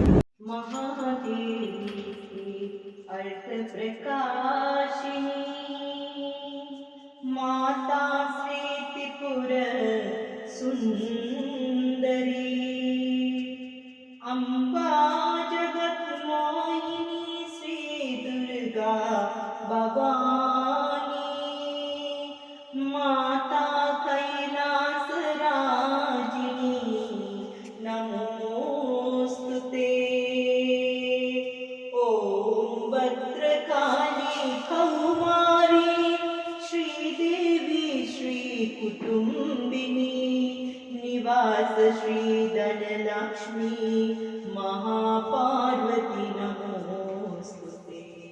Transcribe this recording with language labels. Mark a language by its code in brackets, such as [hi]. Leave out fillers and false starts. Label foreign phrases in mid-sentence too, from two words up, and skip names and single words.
[sa] මහදේවී අර්ථ ප්‍රකාශිනී මාතා ශ්‍රී ත්‍රිපුර සුන්දරී අම්බා ජගත් මොහිනී ශ්‍රී දුර්ගා භවානී මාතා කෛලාස රාජිනී नमोस्तुते ओम भद्रकाली कौमारी श्रीदेवी श्री कुटुंबिनी निवास श्री धनलक्ष्मी महापार्वती नमोस्तुते